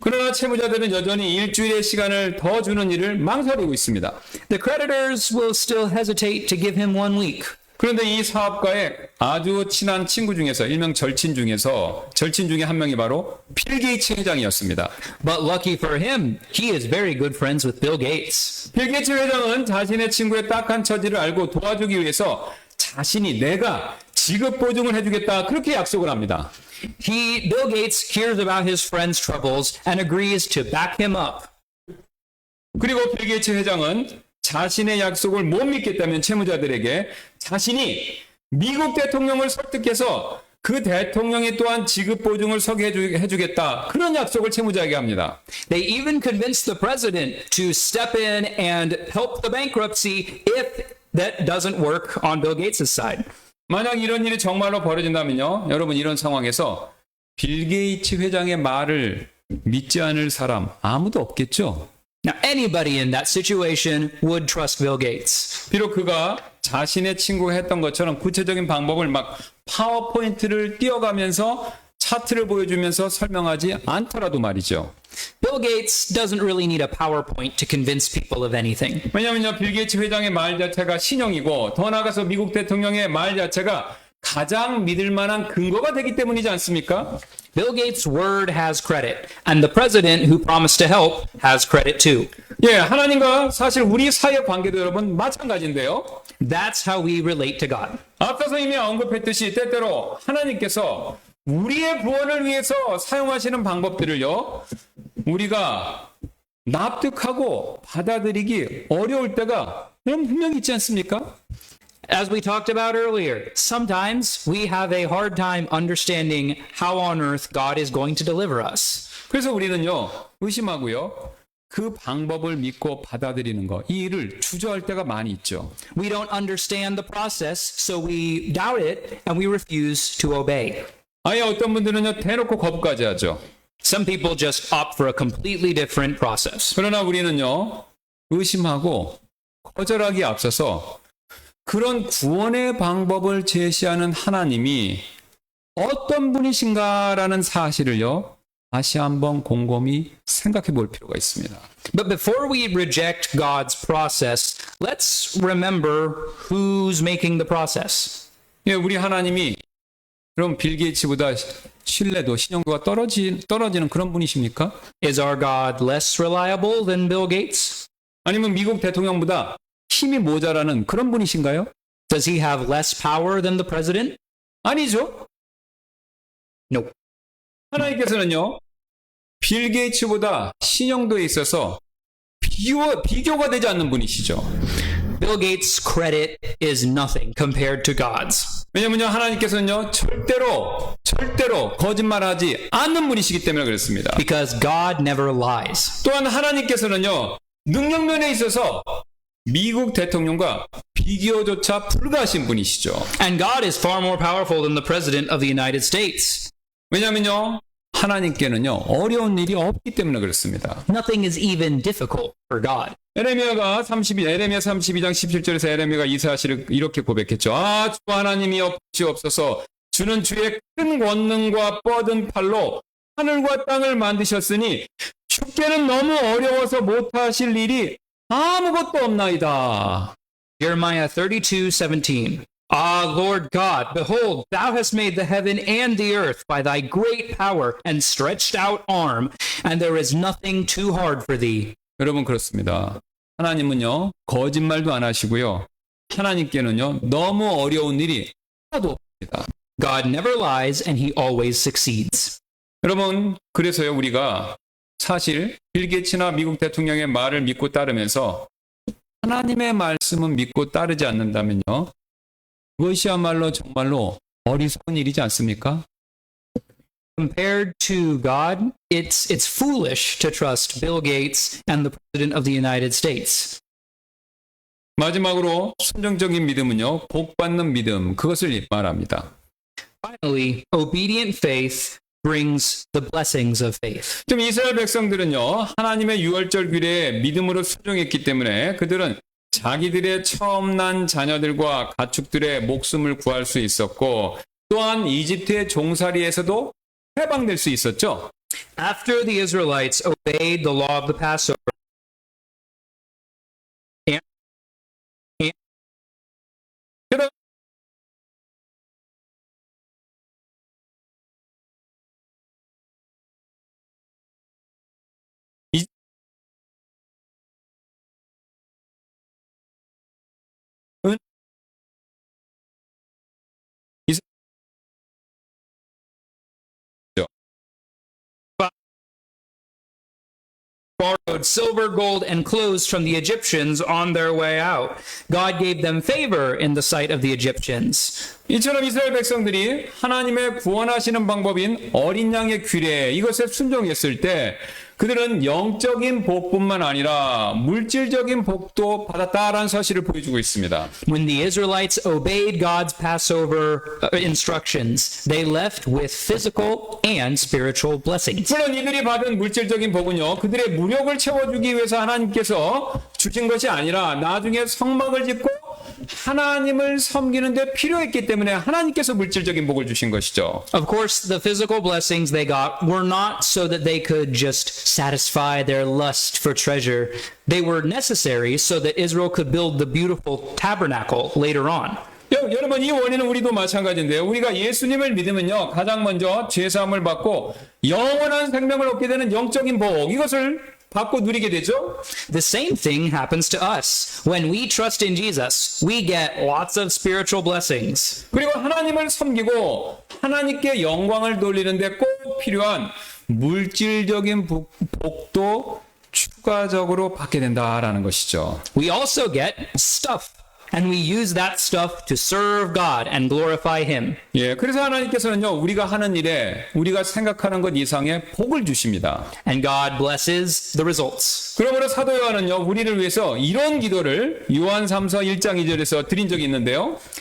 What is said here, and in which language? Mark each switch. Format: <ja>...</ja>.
<ko>그러나 채무자들은 여전히 일주일의 시간을 더 주는 일을 망설이고 있습니다.</ko> <en>The creditors will still hesitate to give him 1 week.</en> <ko>그런데 이 사업가의 아주 친한 친구 중에서 일명 절친 중에 한 명이 바로 빌 게이츠 회장이었습니다.</ko> <en>But lucky for him, he is very good friends with Bill Gates.</en> <ko>빌 게이츠 회장은 자신의 친구의 딱한 처지를 알고 도와주기 위해서 내가 지급 보증을 해주겠다 그렇게 약속을 합니다.</ko> <en>Bill Gates hears about his friend's troubles and agrees to back him up.</en> <ko>그리고 빌 게이츠 회장은 자신의 약속을 못 믿겠다면 채무자들에게 자신이 미국 대통령을 설득해서 그 대통령이 또한 지급 보증을 서게 해주겠다. 그런 약속을 채무자에게 합니다.</ko> <en>They even convinced the president to step in and help the bankruptcy if that doesn't work on Bill Gates' side.</en> <ko>만약 이런 일이 정말로 벌어진다면요. 여러분 이런 상황에서 빌 게이츠 회장의 말을 믿지 않을 사람 아무도 없겠죠.</ko> <en>Now, anybody in that situation would trust Bill Gates.</en> <ko>비록 그가 자신의 친구가 했던 것처럼 구체적인 방법을 막 파워포인트를 띄워가면서 차트를 보여주면서 설명하지 않더라도 말이죠.</ko> <en>Bill Gates doesn't really need a PowerPoint to convince people of anything.</en> <ko>왜냐하면요, 빌 게이츠 회장의 말 자체가 신용이고 더 나아가서 미국 대통령의 말 자체가 가장 믿을 만한 근거가 되기 때문이지 않습니까?</ko> <en>Bill Gates' word has credit, and the president who promised to help has credit too.</en> <ko>예, 하나님과 사실 우리 사이의 관계도 여러분 마찬가지인데요.</ko> <en>That's how we relate to God.</en> <ko>앞서서 이미 언급했듯이 때때로 하나님께서 우리의 구원을 위해서 사용하시는 방법들을요, 우리가 납득하고 받아들이기 어려울 때가 여러분 분명히 있지 않습니까?</ko> <en>As we talked about earlier, sometimes we have a hard time understanding how on earth God is going to deliver us.</en> <ko>그래서 우리는요, 의심하고요, 그 방법을 믿고 받아들이는 거, 이 일을 주저할 때가 많이 있죠.</ko> <en>We don't understand the process, so we doubt it and we refuse to obey.</en> <ko>아예 어떤 분들은요, 대놓고 거부까지 하죠.</ko> <en>Some people just opt for a completely different process.</en> <ko>그러나 우리는요, 의심하고 거절하기에 앞서서 그런 구원의 방법을 제시하는 하나님이 어떤 분이신가라는 사실을요, 다시 한번 곰곰이 생각해 볼 필요가 있습니다.</ko> <en>But before we reject God's process, let's remember who's making the process.</en> <ko>예, 우리 하나님이 그럼 빌 게이츠보다 신뢰도, 신용도가 떨어지는 그런 분이십니까?</ko> <en>Is our God less reliable than Bill Gates?</en> <ko>아니면 미국 대통령보다 힘이 모자라는 그런 분이신가요?</ko> <en>Does he have less power than the president?</en> <ko>아니죠.</ko> <en>Nope.</en> <ko>하나님께서는요, 빌 게이츠보다 신용도에 있어서 비교가 되지 않는 분이시죠.</ko> <en>Bill Gates' credit is nothing compared to God's.</en> <ko>왜냐면요, 하나님께서는요, 절대로 거짓말하지 않는 분이시기 때문에 그렇습니다.</ko> <en>Because God never lies.</en> <ko>또한 하나님께서는요, 능력면에 있어서 미국 대통령과 비교조차 불가하신 분이시죠.</ko> <en>And God is far more powerful than the president of the United States.</en> <ko>왜냐면요, 하나님께는요, 어려운 일이 없기 때문에 그렇습니다.</ko> <en>Nothing is even difficult for God.</en> <ko>에레미야 32장 17절에서 에레미야가 이 사실을 이렇게 고백했죠. 아, 주 하나님이 없으시옵소서. 주는 주의 큰 권능과 뻗은 팔로 하늘과 땅을 만드셨으니 주께는 너무 어려워서 못하실 일이 아무것도 없나이다.</ko> <en>Jeremiah 32:17. Ah, Lord God, behold, thou hast made the heaven and the earth by thy great power and stretched out arm, and there is nothing too hard for thee.</en> <ko>여러분, 그렇습니다. 하나님은요, 거짓말도 안 하시고요, 하나님께는요, 너무 어려운 일이 하나도 없습니다.</ko> <en>God never lies and he always succeeds.</en> <ko>여러분, 그래서요, 우리가 사실 빌 게이츠나 미국 대통령의 말을 믿고 따르면서 하나님의 말씀은 믿고 따르지 않는다면요, 그것이야말로 정말로 어리석은 일이지 않습니까?</ko> <en>Compared to God, it's foolish to trust Bill Gates and the President of the United States.</en> <ko>마지막으로 순종적인 믿음은요, 복받는 믿음, 그것을 말합니다.</ko> <en>Finally, obedient faith brings the blessings of faith.</en> <ko>좀 이스라엘 백성들은요, 하나님의 유월절 규례에 믿음으로 순종했기 때문에 그들은 자기들의 처음 난 자녀들과 가축들의 목숨을 구할 수 있었고, 또한 이집트의 종살이에서도 해방될 수 있었죠.</ko> <en>After the Israelites obeyed the law of the Passover, borrowed silver, gold, and clothes from the Egyptians on their way out. God gave them favor in the sight of the Egyptians.</en> <ko>이처럼 이스라엘 백성들이 하나님의 구원하시는 방법인 어린 양의 규례, 이것에 순종했을 때 그들은 영적인 복뿐만 아니라 물질적인 복도 받았다라는 사실을 보여주고 있습니다.</ko> <en>When the Israelites obeyed God's Passover instructions, they left with physical and spiritual blessings.</en> <ko>물론 이들이 받은 물질적인 복은요, 그들의 무력을 채워주기 위해서 하나님께서 주신 것이 아니라 나중에 성막을 짓고 하나님을 섬기는 데 필요했기 때문에 하나님께서 물질적인 복을 주신 것이죠.</ko> <en>Of course, the physical blessings they got were not so that they could just satisfy their lust for treasure. They were necessary so that Israel could build the beautiful tabernacle later on.</en> <ko>여러분, 이 원인은 우리도 마찬가지인데요. 우리가 예수님을 믿으면요, 가장 먼저 죄사함을 받고 영원한 생명을 얻게 되는 영적인 복, 이것을 받고 누리게 되죠.</ko> <en>The same thing happens to us. When we trust in Jesus, we get lots of spiritual blessings.</en> <ko>그리고 하나님을 섬기고 하나님께 영광을 돌리는데 꼭 필요한 물질적인 복도 추가적으로 받게 된다라는 것이죠.</ko> <en>We also get stuff and we use that stuff to serve God and glorify Him.</en> <ko>예, 그래서 하나님께서는요, 우리가 하는 일에 우리가 생각하는 것 이상의 복을 주십니다.</ko> <en>And God blesses the results.</en> <ko>그러므로 사도 요한은요, 우리를 위해서 이런 기도를 요한 3서 1장 2절에서 드린 적이 있는데요.</ko>